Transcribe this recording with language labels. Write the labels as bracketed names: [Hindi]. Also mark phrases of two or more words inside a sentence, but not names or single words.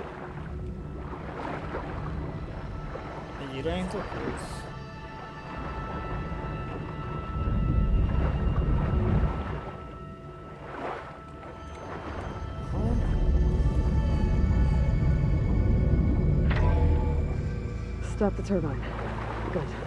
[Hungarian] Egy irányító plusz. [English] Stop the turbine. Good.